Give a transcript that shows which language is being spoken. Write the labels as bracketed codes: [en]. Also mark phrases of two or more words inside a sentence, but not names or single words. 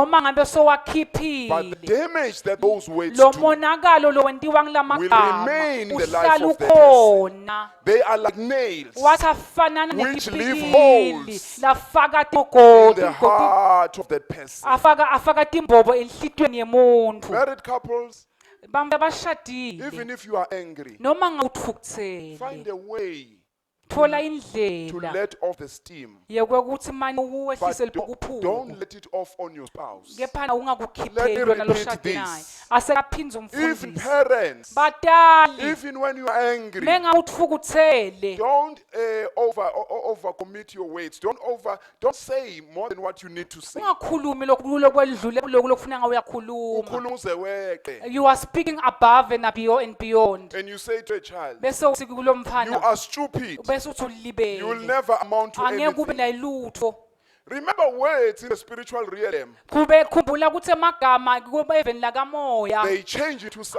[ss] Noma ngabe [en] but the [ss] sowakhiphile. [en] damage that those words [ss] Lo [en] do, [ss] monakalo lo wentiwa kulamagama [en] remain in the life [ss] uhlala [en] of the person. [ss] ukhona. [en] they are like nails [ss] Wathi afanana [en] which leave [ss] netipikili [en] holes [ss] lafaka [en] in [ss] timgodi [en] the heart of that person. [ss] afaka timbobo enhlitweni yemuntu. [en] Married couples, [ss] Bantu abashadile [en] even if you are angry, [ss] noma [en] find [ss] ngawuthukuthele [en] a way [ss] thola [en] to [ss] indlela [en] let off the steam, [ss] yekwekuthi manje [en] but [ss] uwehlise [en] don't [ss] lokuphupho. [en] let it off on your spouse. [ss] Kepha [en] Let [ss] ungakukhipheli [en] me [ss] lona [en] repeat [ss] loshade naye. [en] this. [ss] Asekaphinza [en] Even [ss] umfundisi. [en] parents, [ss] Batali [en] even when you are angry, [ss] mengawuthukuthele [en] don't overcommit your words. Don't say more than what you need to say. [ss] ungakhulumi lokwedlule lokhu lokufuna ngawe uyakhuluma. Ukhuluma uze weqe. [en] You are speaking above and beyond. And you say to a child, [ss] Bese uthi kulo [en] you [ss] mfana [en] are stupid. [ss] bese uthi [en] You will [ss] ulibele. [en] never amount to [ss] Angeke ube [en] anything. [ss] nalutho. [en] Remember, words in the spiritual realm, [ss] Khumbula ukuthi amagama kuba even lakamoya [en] they change into something.